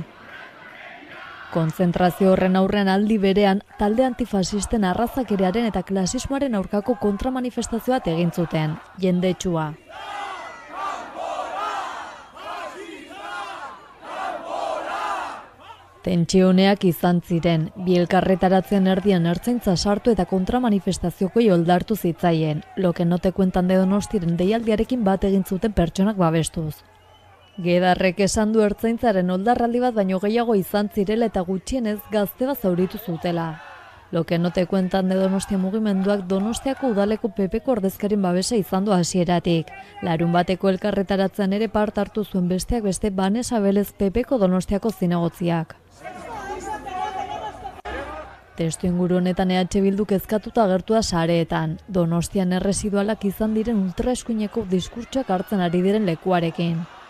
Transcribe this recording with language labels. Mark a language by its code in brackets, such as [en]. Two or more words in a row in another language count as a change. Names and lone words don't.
[eu] Konzentrazio horren aurrean aldi berean, talde antifasisten arrazakerearen eta klasismoaren aurkako kontramanifestazioa egin zuten, jendetsua. Tentsioneak izan ziren, bi elkarretaratzen erdian ertzaintza sartu eta kontramanifestazioko oldartu zitzaien, Lo que no te cuentan de Donostiren deialdiarekin bat egin zuten pertsonak babestuz. Gedarrek esan du ertzaintzaren oldarraldi bat baino gehiago izan zirela eta gutxienez gazte bat zauritu zutela. Lo que no te cuentan de Donostia mugimenduak Donostiako udaleko PPko ordezkarien babesa izan du hasieratik. Larun bateko elkarretaratzen ere part hartu zuen besteak beste Vanessa Belez PPko Donostiako zinegotziak. Testu inguru honetan EH Bilduk ezkatuta agertu da sareetan, Donostian erresidualak izan diren ultraeskuineko diskurtsoak hartzen ari diren lekuarekin.